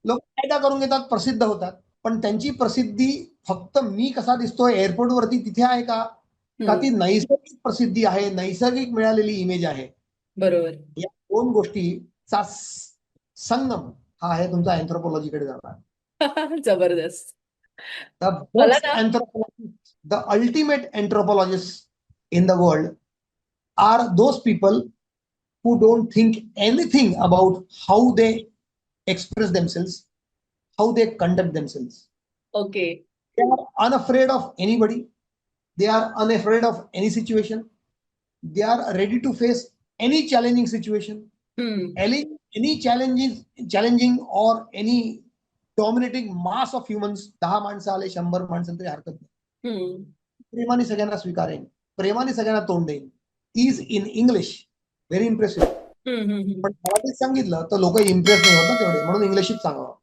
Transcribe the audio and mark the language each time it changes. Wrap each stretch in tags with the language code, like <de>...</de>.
<mr>लोक फायदा करून घेतात, प्रसिद्ध होतात, पण त्यांची प्रसिद्धी फक्त मी कसा दिसतोय एअरपोर्टवरती तिथे आहे का, का ती हम्म. नैसर्गिक प्रसिद्धी आहे, नैसर्गिक मिळालेली इमेज आहे. बरोबर. या दोन गोष्टीचा संगम हा आहे तुमचा अँथ्रोपॉलॉजीकडे जाणार. जबरदस्त.</mr> <en>The</en> <mr>मला</mr> <en>best</en> <mr>ना.</mr> <en>anthropologists, the ultimate anthropologists in the world are those people who don't think anything about how they express themselves, how they conduct themselves. Okay. They are unafraid of anybody. They are unafraid of any situation. They are ready to face any challenging situation. Hmm. Any challenging or any dominating mass of humans,</en> <mr>10 माणसं आले, 100 माणसं तरी हरकत नाही, हम्म. प्रेमाने सगळ्यांना स्वीकारेन, प्रेमाने सगळ्यांना तोंड देईन.</mr> <en>Is in English very impressive.</en> <mr>पण मराठीत सांगितलं तर लोक इम्प्रेस नाही होत ना तेवढे, म्हणून इंग्लिशीत सांगावं.</mr>